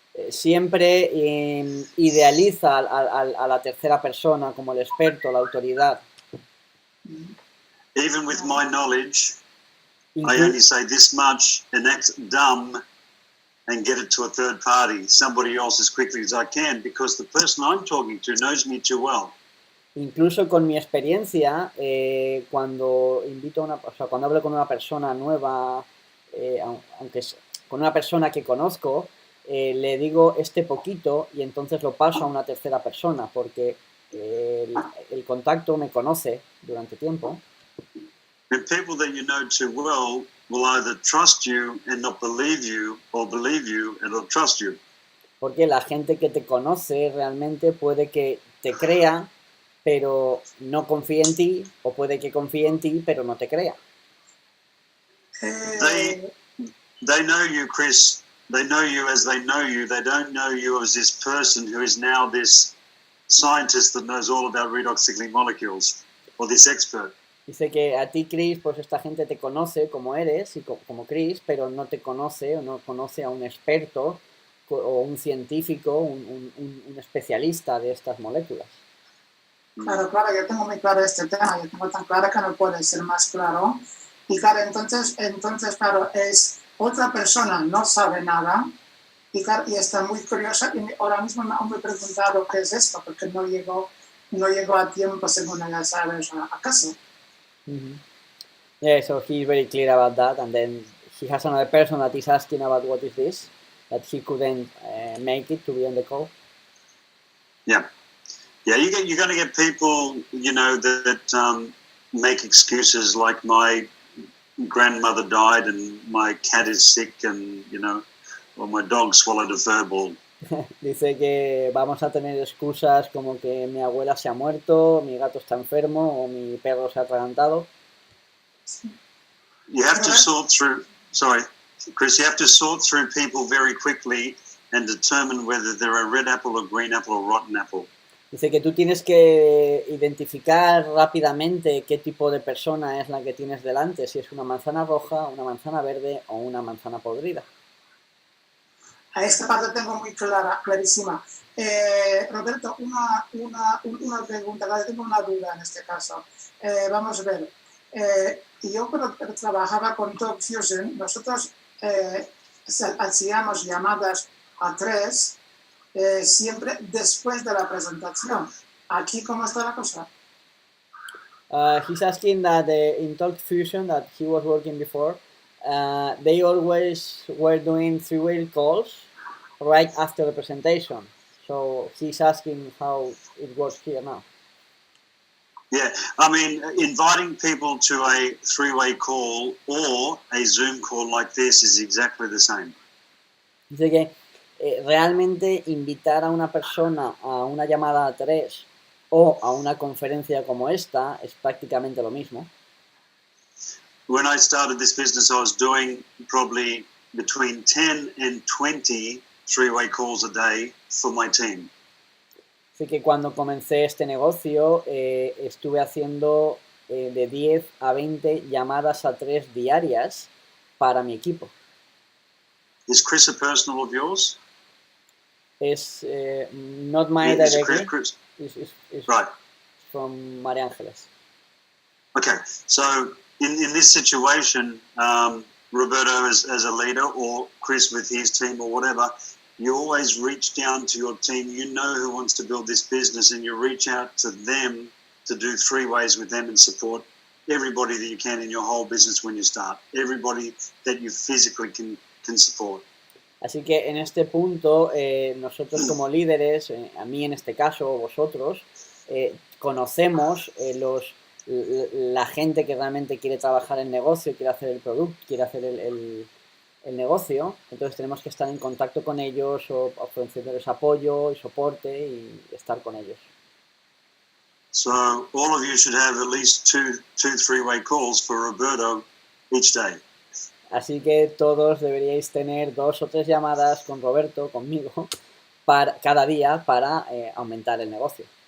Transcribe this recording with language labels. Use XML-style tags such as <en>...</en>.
<es>Siempre idealiza a la tercera persona como el experto, la autoridad.</es> <en>Even with my knowledge, I only say this much and act dumb and get it to a third party, somebody else, as quickly as I can, because the person I'm talking to knows me too well.</en> <es>Incluso con mi experiencia, cuando cuando hablo con una persona nueva, aunque es con una persona que conozco, le digo poquito y entonces lo paso a una tercera persona porque el contacto me conoce durante tiempo.</es> <en>And people that you know too well will either trust you and not believe you, or believe you and not trust you.</en> <es>Porque la gente que te conoce realmente puede que te crea, pero no confíe en ti, o puede que confíe en ti, pero no te crea.</es> <en>They know you, Chris. They know you as they know you. They don't know you as this person who is now this scientist that knows all about redox cyclic molecules, or this expert.</en> <es>Dice que a ti, Chris, pues esta gente te conoce como eres, y como Chris, pero no te conoce o no conoce a un experto o un científico, un especialista de estas moléculas. Claro, yo tengo muy claro este tema, yo tengo tan claro que no puede ser más claro. Y claro, entonces claro, es otra persona no sabe nada y, claro, y está muy curiosa y ahora mismo me he preguntado qué es esto, porque no llegó a tiempo, según ella sabe, a casa. Mm-hmm.</es> <en>Yeah, so he's very clear about that, and then he has another person that is asking about what is this, that he couldn't make it to be on the call. Yeah, you're going to get people, that make excuses like my grandmother died and my cat is sick and, or my dog swallowed a fur ball.</en> <es>Dice que vamos a tener excusas como que mi abuela se ha muerto, mi gato está enfermo o mi perro se ha atragantado.</es> <en>You have to sort through, Chris, you have to sort through people very quickly and determine whether they're a red apple, a green apple, or rotten apple.</en> <es>Dice que tú tienes que identificar rápidamente qué tipo de persona es la que tienes delante, si es una manzana roja, una manzana verde o una manzana podrida. A esta parte tengo muy clarísima. Roberto, una pregunta, tengo una duda en este caso. Vamos a ver. Yo cuando trabajaba con TalkFusion, nosotros hacíamos llamadas a 3 siempre después de la presentación. ¿Aquí cómo está la cosa?</es> <en>He's asking that in Talk Fusion that he was working before, they always were doing three-way calls right after the presentation. So he's asking how it works here now. Yeah, I mean, inviting people to a three-way call or a Zoom call like this is exactly the same.</en> <es>Dice que realmente invitar a una persona a una llamada a tres o a una conferencia como esta es prácticamente lo mismo.</es> <en>When I started this business, I was doing probably between 10 and 20 three-way calls a day for my team.</en> <es>Así que cuando comencé este negocio estuve haciendo de 10 a 20 llamadas a 3 diarias para mi equipo.</es> <en>Is Chris a personal of yours? Es not my Yeah, is it directly, Chris? it's Right. from María Ángeles. Okay, so in this situation, Roberto as a leader or Chris with his team or whatever, you always reach down to your team. You know who wants to build this business and you reach out to them to do three ways with them and support everybody that you can in your whole business when you start. Everybody that you physically can support.</en> <es>Así que en este punto, nosotros como líderes, a mí en este caso, o vosotros, conocemos la gente que realmente quiere trabajar en negocio, quiere hacer el producto, quiere hacer el negocio, entonces tenemos que estar en contacto con ellos o ofrecerles apoyo y soporte y estar con ellos.</es> <en>So all of you should have at least two three-way calls for Roberto each day.</en> <es>Así que todos deberíais tener 2 o 3 llamadas con Roberto, conmigo, cada día para aumentar el negocio.</es>